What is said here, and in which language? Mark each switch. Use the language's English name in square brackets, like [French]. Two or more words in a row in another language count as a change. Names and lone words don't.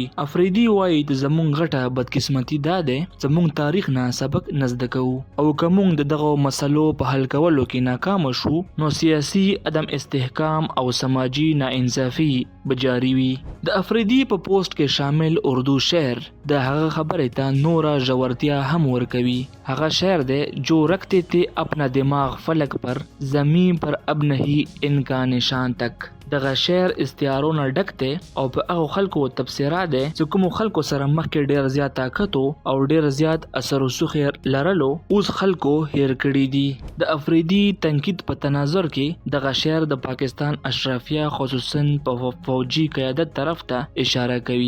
[Pashto] افریدي وایي د زمونږ غټه بدقسمتي دا ده چې موږ تاریخ نه سبق نه زده کوو او که موږ د دغه مسلو په حل کولو کې ناکام شو نو سیاسي عدم استحکام او سماجي ناانصافي به جاري وي. د افریدي په پوسټ کې شامل اردو شعر د هغه خبرې ته نوره ژورتیا هم ورکوي. هغه شعر دی [Urdu] جو رکھتے تھے اپنا دماغ فلک پر زمین پر اب نہیں ان کا نشان تک. [Pashto] دغه شعر استعارونه ډک دی او په هغه خلکو تبصره ده چې کوم خلکو سره مخکې ډیر زیات طاقت او ډیر زیات اثر وسوخ لرلو اوس خلکو هیر کړي دي. د افریدي تنقید په تناظر کې دغه شعر د پاکستان اشرافیه خصوصا په فوجي قیادت طرف ته اشاره کوي.